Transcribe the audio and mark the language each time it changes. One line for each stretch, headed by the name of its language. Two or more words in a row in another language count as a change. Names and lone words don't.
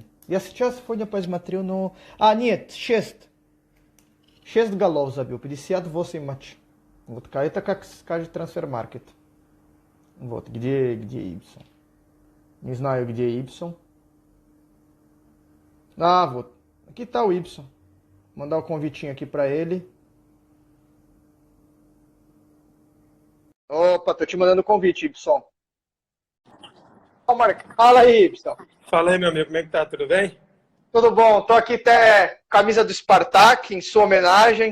Russian: Я сейчас сегодня посмотрю, но... А, нет, 6. 6 голов забил, 58 матчей. Вот это как скажет Трансфермаркет. Вот, где Ибсон? Не знаю, где Ибсон. Ah, вот.
Portuguese: Aqui tá o Ibson. Mandar o convitinho aqui para ele. Opa, tô te mandando o convite, Ibson. Fala aí, Ibson. Fala aí, meu amigo, como é que tá? Tudo bem? Tudo bom? Tô aqui até camisa do Spartak, em sua homenagem.